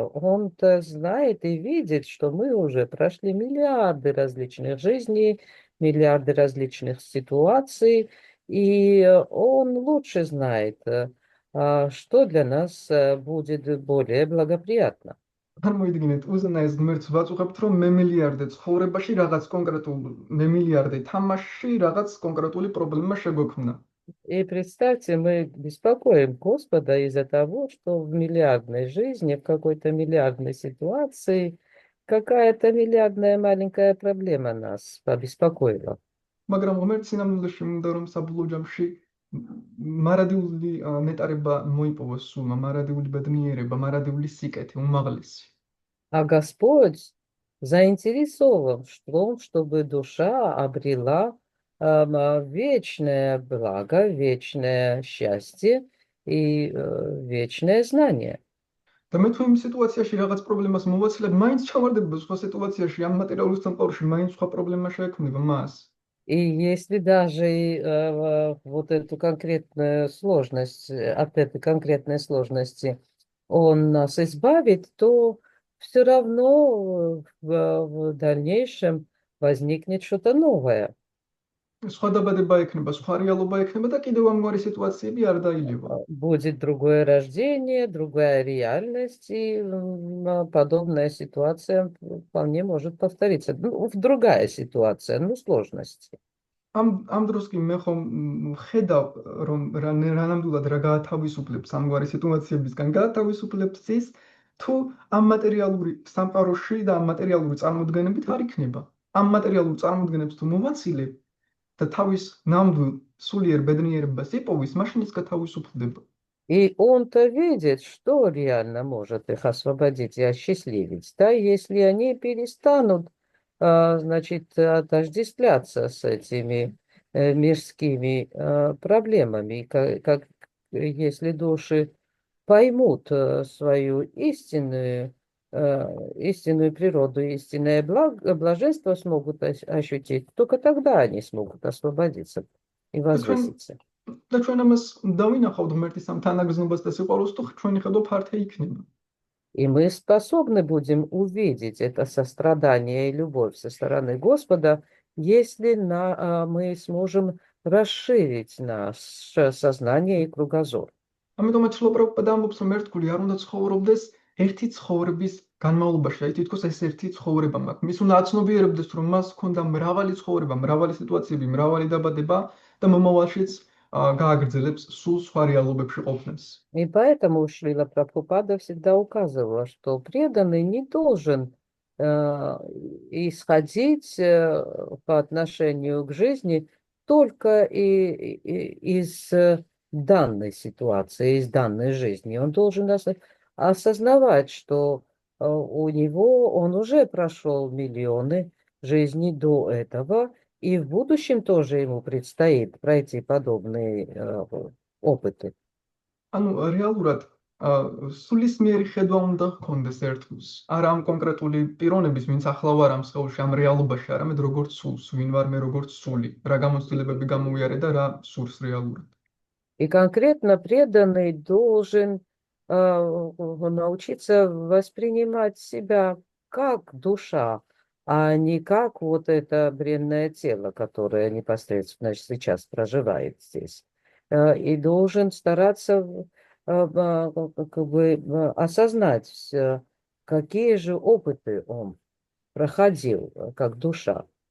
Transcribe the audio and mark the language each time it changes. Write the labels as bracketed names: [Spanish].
[Russian] Он-то знает и видит, что мы уже прошли миллиарды различных жизней, миллиарды различных ситуаций, и он лучше знает, что для нас будет более благоприятно. [Georgian] წარმოიდგინეთ, უზენაეს ღმერთს ვაწუხებთ, რომ მე მილიარდე ცხოვრებაში რაღაც კონკრეტულ მე მილიარდე თამაში რაღაც კონკრეტული პრობლემა შეგვექმნა. [Russian] И представьте, мы беспокоим Господа из-за того, что в миллиардной жизни, в какой-то миллиардной ситуации какая-то миллиардная маленькая проблема нас побеспокоила. [Georgian] მაგრამ ღმერთს სინამდვილეში მინდა რომ საბოლოო ჯამში მარადიული ნეტარება მოიპოვოს სულმა, მარადიული ბედნიერება, მარადიული სიკეთე, უმაღლესი. [Russian] А Господь заинтересован в том, чтобы душа обрела вечное благо, вечное счастье и вечное знание. [Georgian] და მე თუ იმ სიტუაციაში რაღაც პრობლემას მოვაცილებ, მაინც ჩავარდება სხვა სიტუაციაში, ამ მატერიალურ სამყაროში მაინც სხვა პრობლემა შეექმნება მას. [Russian] И если даже вот эту конкретную сложность, от этой конкретной сложности он нас избавит, то все равно в дальнейшем возникнет что-то новое. [Georgian] სხვა დაბადება ექნება, სხვა რეალობა ექნება და კიდევ ამგვარი სიტუაციები არ დაილევა. [Russian] Будет другое рождение, другая реальность, и подобная ситуация вполне может повториться. Ну, другая ситуация, ну, сложности. [Georgian] ამ დროს კი მე ხომ ხედავ რომ რანამდვილად რა გაათავისუფლებს ამგვარი სიტუაციებისგან, გაათავისუფლებს ის თუ ამ მატერიალური სამყაროში და ამ მატერიალური წარმოდგენებით არ იქნება. ამ მატერიალურ წარმოდგენებს თუ მოვაცილებ და თავის ნამდვილ სულიერ ბედნიერებას იპოვის, მაშინ ის გათავისუფლდება. [Russian] И он-то видит, что реально может их освободить и осчастливить. Да, если они перестанут, значит, отождествляться с этими мирскими проблемами, если души поймут свою истинную природу, истинное блаженство смогут ощутить, только тогда они смогут освободиться и возвыситься. [Georgian] და ჩვენ ამას დავინახავთ ღმერთის ამ თანაგრძნობას და სიყვარულს, თუ ჩვენი ხედვა ფართე იქნება. [Russian] И мы способны будем увидеть это сострадание и любовь со стороны Господа, если мы сможем расширить наше сознание и кругозор. [Georgian] ამიტომაც ლოპროპა დამბობს, რომ ერთგული არ უნდა ცხოვრობდეს ერთი ცხოვრების განმავლობაში, აი თითქოს ეს ერთი ცხოვრება მაქვს. მის უნდა აცნობიერებდეს, რომ მას ჰქონდა მრავალი ცხოვრება, მრავალი სიტუაციები, მრავალი დაბადება და მომავალშიც გააგრძელებს სულ სხვა რეალობებში ყოფნას. [Russian] И поэтому Шрила Прабхупада всегда указывала, что преданный не должен исходить по отношению к жизни только из данной ситуации, из данной жизни. Он должен осознавать, что у него он уже прошел миллионы жизней до этого, и в будущем тоже ему предстоит пройти подобные опыты. [Georgian] ანუ რეალურად სულისმიერი ხედვა უნდა ჰქონდეს ერთგულს. არა ამ კონკრეტული პიროვნების, ვინც ახლა ვარ ამ სხეულში, ამ რეალობაში, არამედ როგორც სულს, ვინ ვარ მე როგორც სული, რა გამოცდილებები გამოვიარე და რა სურს რეალურად. [Russian] И конкретно преданный должен научиться воспринимать себя как душа, а не как вот это бренное тело, которое непосредственно сейчас проживает здесь. И должен стараться как бы осознать, какие же опыты он проходил как душа.